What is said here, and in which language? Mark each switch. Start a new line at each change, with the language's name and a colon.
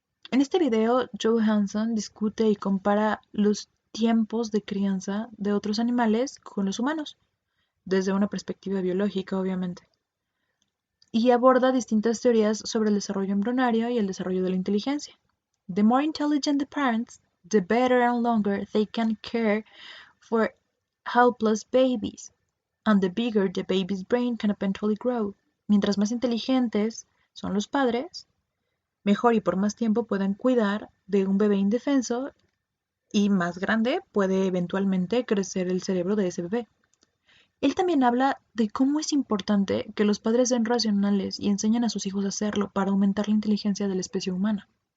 Spanish: En este video, Joe Hanson discute y compara los tiempos de crianza de otros animales con los humanos, desde una perspectiva biológica, obviamente, y aborda distintas teorías sobre el desarrollo embrionario y el desarrollo de la inteligencia.
English: The more intelligent the parents, the better and longer they can care for helpless babies, and the bigger the baby's brain can eventually grow.
Spanish: Mientras más inteligentes son los padres, mejor y por más tiempo pueden cuidar de un bebé indefenso y más grande puede eventualmente crecer el cerebro de ese bebé. Él también habla de cómo es importante que los padres sean racionales y enseñen a sus hijos a hacerlo para aumentar la inteligencia de la especie humana.